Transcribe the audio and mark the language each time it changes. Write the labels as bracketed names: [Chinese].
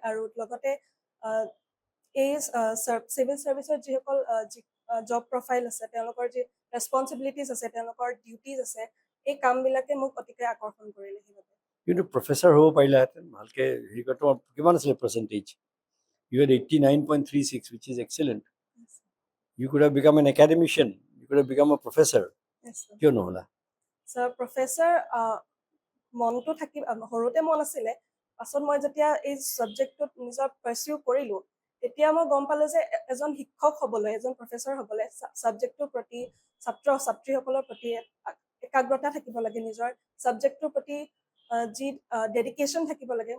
[Assamese] আৰু লগতে এই চিভিল ছাৰ্ভিচৰ যিসকল জব প্ৰফাইল আছে, তেওঁলোকৰ যি ৰেছপনচিবিলিটিজ আছে, তেওঁলোকৰ ডিউটিজ আছে, এই কামবিলাকে মোক অতিকে আকৰ্ষণ কৰিলে সেইবাবে। কিন্তু প্ৰফেচাৰ হ'ব পাৰিলাহেঁতেন ভালকে হেৰি কৰা। তোমাৰ কিমান আছিলে percentage? [English] You had 89.36, which is excellent. Yes. You could have become an academician. You could have become a professor. Yes, sir. [Assamese] কিয় নহ'লা? Sir, professor মনটো সৰুতে মন আছিলে। পাছত মই যেতিয়া এই ছাবজেক্টটোত নিজৰ পাৰ্চিউ কৰিলোঁ, তেতিয়া মই গম পালোঁ যে এজন শিক্ষক হ'বলৈ, এজন প্ৰফেচৰ হ'বলৈ ছাবজেক্টটোৰ প্ৰতি ছাত্ৰ ছাত্ৰীসকলৰ প্ৰতি একাগ্ৰতা থাকিব লাগে, নিজৰ ছাবজেক্টটোৰ প্ৰতি যি ডেডিকেশ্যন থাকিব লাগে।